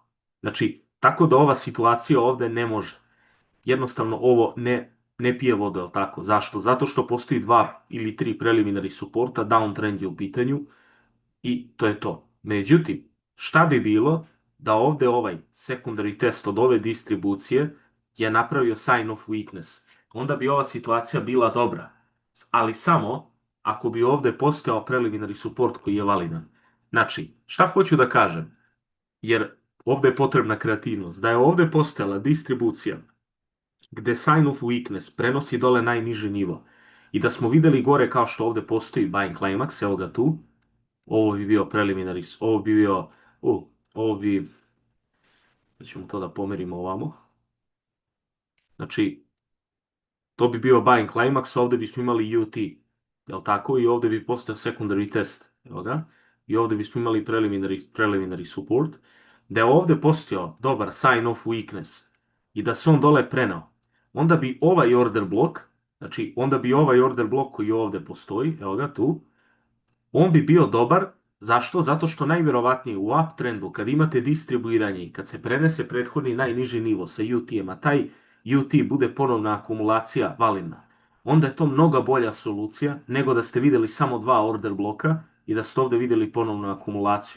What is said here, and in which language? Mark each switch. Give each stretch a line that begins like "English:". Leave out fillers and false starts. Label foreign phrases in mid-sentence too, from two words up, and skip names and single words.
Serbian: Znači, tako da ova situacija ovde ne može. Jednostavno ovo ne pije vodu, jel tako? Zašto? Zato što postoji 2 ili 3
English: preliminary supporta,
Serbian: downtrend je u pitanju i to je to. Međutim, šta bi bilo da ovde ovaj
English: secondary test
Serbian: od ove distribucije je napravio
English: sign of weakness?
Serbian: Onda bi ova situacija bila dobra, ali samo ako bi ovde postojao
English: preliminary support
Serbian: koji je validan. Znači, šta hoću da kažem? Jer ovde je potrebna kreativnost. Da je ovde postojala distribucija gde
English: sign of weakness
Serbian: prenosi dole najniži nivo i da smo videli gore kao što ovde postoji
English: buying climax,
Serbian: evo ga tu, ovo bi bio preliminaries, ovo bi bio, ovo bi, da ćemo to da pomerimo ovamo, znači, to bi bio
English: buying climax,
Serbian: ovde bismo imali UT, jel tako, i ovde bi postao
English: secondary test,
Serbian: evo ga, i ovde bismo imali
English: preliminary support,
Serbian: da je ovde postojao dobar
English: sign of weakness
Serbian: i da se on dole preneo, onda bi ovaj
English: order blok,
Serbian: znači, onda bi ovaj
English: order blok
Serbian: koji ovde postoji, evo ga tu, on bi bio dobar. Zašto? Zato što najverovatnije u uptrendu, kad imate distribuiranje i kad se prenese prethodni najniži nivo sa UT-em, a taj UT bude ponovna akumulacija validna, onda je to mnogo bolja solucija nego da ste videli samo 2
English: order bloka
Serbian: i da ste ovde videli ponovnu akumulaciju.